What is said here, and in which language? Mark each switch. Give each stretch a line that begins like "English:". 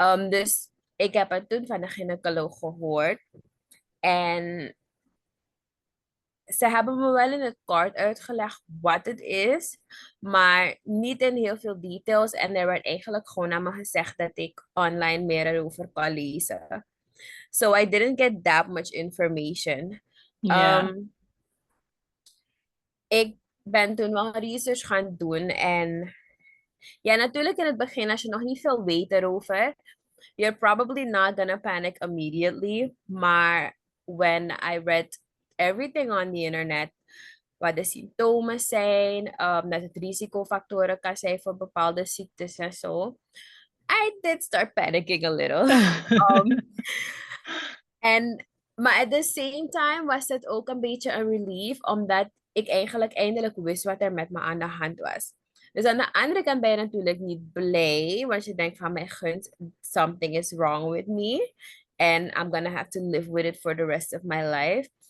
Dutch: Dus ik heb het toen van de gynaecoloog gehoord en ze hebben me wel in het kort uitgelegd wat het is, maar niet in heel veel details. En er werd eigenlijk gewoon aan me gezegd dat ik online meer erover kan lezen.
English: So I didn't get that much information.
Dutch: Ja. Um, ik ben toen wel research gaan doen. En ja, natuurlijk in het begin, als je nog niet veel weet erover,
English: you're probably not gonna panic immediately.
Dutch: Maar
English: when I read everything on the internet,
Dutch: wat de symptomen zijn, dat het risicofactoren kan zijn voor bepaalde ziektes en zo,
English: I did start panicking a little.
Dutch: Um, En, maar
English: at the same time
Dutch: was het ook een beetje een relief, omdat ik eigenlijk eindelijk wist wat er met me aan de hand was. Dus aan de andere kant ben je natuurlijk niet blij, want je denkt van mijn gunst,
English: something is wrong with me. And I'm gonna have to live with it for the rest of my life.